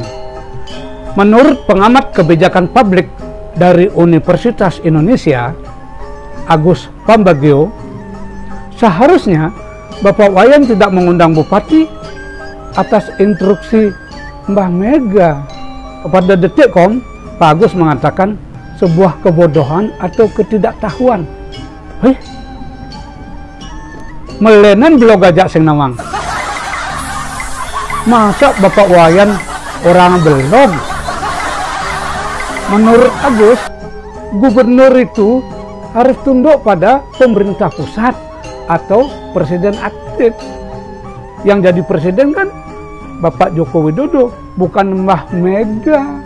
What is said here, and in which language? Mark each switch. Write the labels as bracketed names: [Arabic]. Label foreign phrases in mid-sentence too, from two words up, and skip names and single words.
[Indonesian] Menurut pengamat kebijakan publik dari Universitas Indonesia, Agus Pambagio, seharusnya Bapak Wayan tidak mengundang bupati atas instruksi Mbah Mega. Kepada Detikcom, Pak Agus mengatakan sebuah kebodohan atau ketidaktahuan. [Balinese] Melenan bilo gajak sing nawang. [Indonesian] Masa Bapak Wayan orang belum? Menurut Agus, gubernur itu harus tunduk pada pemerintah pusat atau presiden aktif. Yang jadi presiden kan Bapak Joko Widodo, bukan Mbah Mega.